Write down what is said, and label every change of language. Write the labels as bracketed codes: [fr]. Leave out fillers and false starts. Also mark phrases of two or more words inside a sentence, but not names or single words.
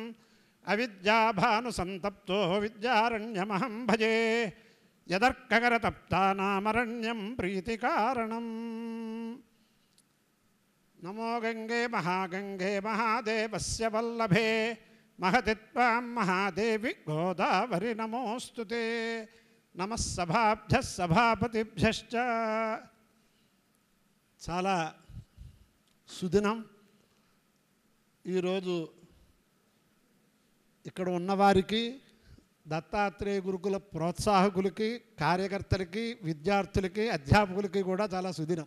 [sa] अविद्याभानुसन्तप्तो विद्यारण्यमहं भजे यदर्ककरतप्तानामरण्यं प्रीतिकारणम्। नमो गंगे महागंगे महादेवस्य वल्लभे महति त्वां महादेवी गोदावरी नमोस्तुते। नमः सभाभ्यः सभापतिभ्यश्च। [te] చాలా సుదినం. ఈరోజు ఇక్కడ ఉన్నవారికి, దత్తాత్రేయ గురుకుల ప్రోత్సాహకులకి, కార్యకర్తలకి, విద్యార్థులకి, అధ్యాపకులకి కూడా చాలా సుదినం.